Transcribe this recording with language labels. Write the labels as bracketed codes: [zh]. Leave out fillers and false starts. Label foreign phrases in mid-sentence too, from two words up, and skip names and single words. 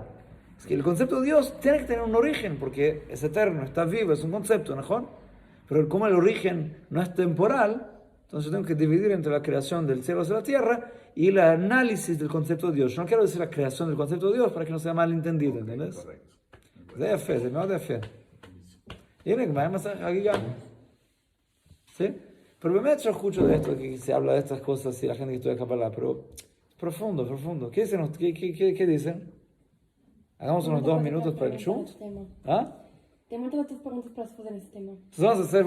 [es] Es que el concepto de Dios tiene que tener un origen, porque es eterno, está vivo, es un concepto, ¿no? Pero como el origen no es temporal, entonces tengo que dividir entre la creación del cielo y la tierra y el análisis del concepto de Dios. Yo no quiero decir la creación del concepto de Dios para que no sea mal entendido, ¿entiendes? Correcto. [he] זה יפה, זה מאוד יפה. הנה, גמרא מסכת חגיגה. [es] ¿Sí? Pero באמת yo escucho de esto, que se habla de estas cosas y la gente que estudia Kabbalah, pero profundo. ¿Qué dicen? ¿Qué dicen? Hagamos unos 2 minutos para el shunt. ¿Ah? Te meto las 3 preguntas para después en este tema.